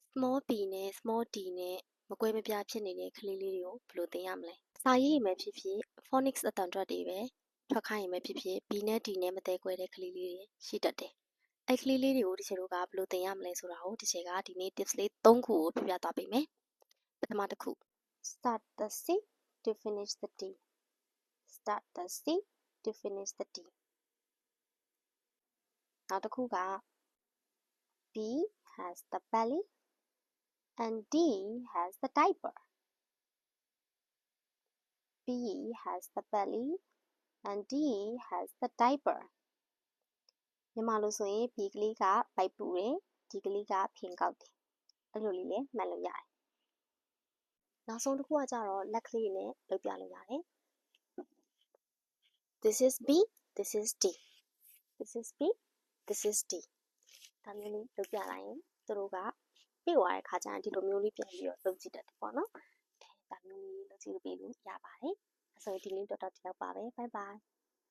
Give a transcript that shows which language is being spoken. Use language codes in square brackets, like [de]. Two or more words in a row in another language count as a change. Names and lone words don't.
[en] small b [my] နဲ့ [en] small d [my] နဲ့မကွဲမပြားဖြစ်နေတဲ့ကလေးလေးတွေကိုဘယ်လိုသင်ရမလဲစာရေးရင်ပဲဖြစ်ဖြစ် phonics အတ န်ထွက်တွေပဲထွက်ခိုင်းရင်ပဲဖြစ်ဖြစ် b နဲ့ d နဲ့မသဲကွဲတဲ့ကလေးလေးတွေရှိတတ်တယ်အဲ့ကလေးလေးတွေကိုဒီချေတို့ကဘယ်လိုသင်ရမလဲဆိုတာကိုဒီချေကဒီနေ့ tips လေး3ခုကိုပြပြသွားပေးမယ်ပထမတစ်ခု [en] start the c to finish the d start the c to finish the d [my] နောက်တစ်ခုက [en] b has the belly and D has the diaper. B has the belly and D has the diaper. [my] မြန်မာလိုဆိုရင် B ကလေးကဗိုက်ပူတယ် D ကလေးကဖင်ကောက်တယ်အဲ့လိုလေးလည်းမှတ်လို့ရတယ်နောက်ဆုံးတစ်ခုကကြတော့လက်ကလေးနဲ့လုပ်ပြလို့ရတယ် [en] This is B this is D this is B this is D [my] ဒါမျိုးလေးလုပ်ပြလိုက်ရင်သူတို့ကပြေသွားတဲ့ခါကျရင်ဒီလိုမျိုးလေးပြန်ပြီးတော့လုပ်ကြည့်တတ်တယ်ပေါ့နော်ဒါမျိုးလေးလုပ်ကြည့်လို့ပြီးလို့ရပါတယ်အဲ့ဆိုရင်ဒီနေ့တော်တော်ဒီလောက်ပါပဲ [en] bye bye